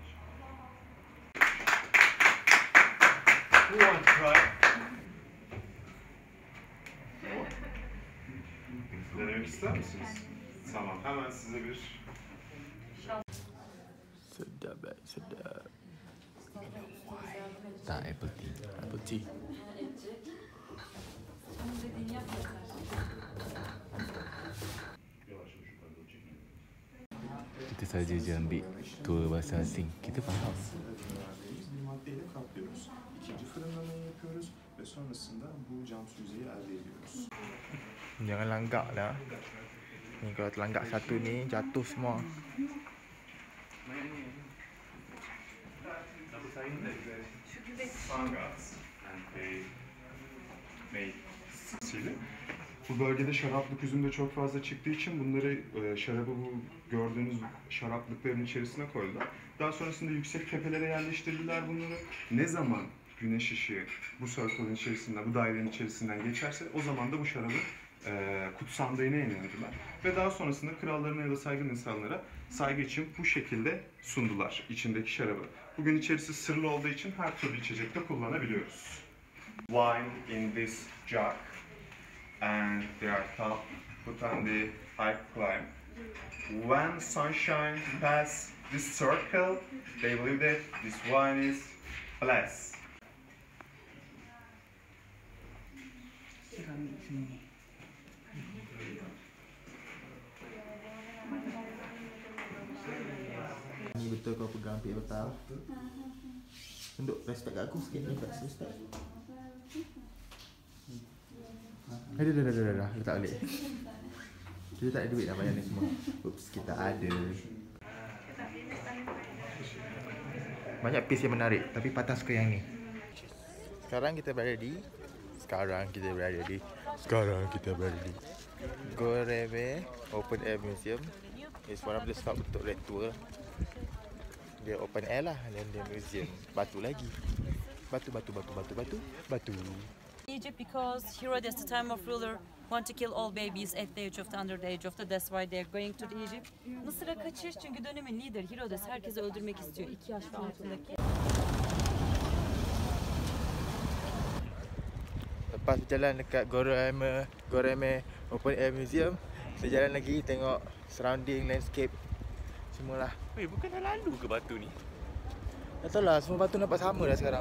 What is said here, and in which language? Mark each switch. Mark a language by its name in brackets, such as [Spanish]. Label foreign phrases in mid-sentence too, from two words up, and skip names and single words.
[English] Who wants to try? [Turkish] Denemek ister misiniz? Tamam, hemen size bir... [Malay] Sedap, sedap. [English] Tak, apple tea. Apple tea. [Malay] Kita saja je ambil tour bahasa asing. Kita faham. [Turkish] Maddeyle kaplıyoruz. İkinci fırınlamayı yapıyoruz ve sonrasında bu cam süzeyi elde ediyoruz. [Malay] Jangan langgak lah. Ni kalau terlanggak satu ni jatuh semua. [Turkish] Bu bölgede şaraplık üzüm de çok fazla çıktığı için bunları şarabı bu gördüğünüz şaraplıkların içerisine koydular. Daha sonrasında yüksek tepelere yerleştirdiler bunları. Ne zaman güneş ışığı bu circle'ın içerisinden, bu dairenin içerisinden geçerse o zaman da bu şarabı kutsandığına inanırlar. Ve daha sonrasında krallarına ya da saygın insanlara saygı için bu şekilde sundular içindeki şarabı. Bugün içerisi sırlı olduğu için her türlü içecekte kullanabiliyoruz. [English] Wine in this jug and they are put on the high climb. When sunshine pass this circle, they believe that this wine is blessed. [Turkish] Seramik sini. [Malay] Ni betul kau pegang ampit betul. Untuk respect kat aku sikit ni, kat respect. Dah. Letak balik. Kita tak ada duit nak bayar ni semua. Oops, kita ada. Banyak piece yang menarik, tapi Pattah suka yang ni. Sekarang kita berada di Goreme Open Air Museum. [English] It's one of the stop untuk red tour. [Malay] Dia [English] open air [Malay] lah, dan dia museum. Batu lagi. Batu. [English] Egypt, because Herod at the time of ruler want to kill all babies at the age of the under the age of the, that's why they're going to the Egypt. [Turkish] Mısır'a kaçış çünkü dönemin lideri Herodes herkesi öldürmek istiyor 2 yaş ve altındaki. [Malay] Lepas berjalan dekat Goreme Open Air Museum, kita jalan lagi tengok [English] surrounding landscape [Malay] semualah. Weh, bukan dah lalu ke batu ni? Tak tahu lah, semua batu nampak sama dah sekarang.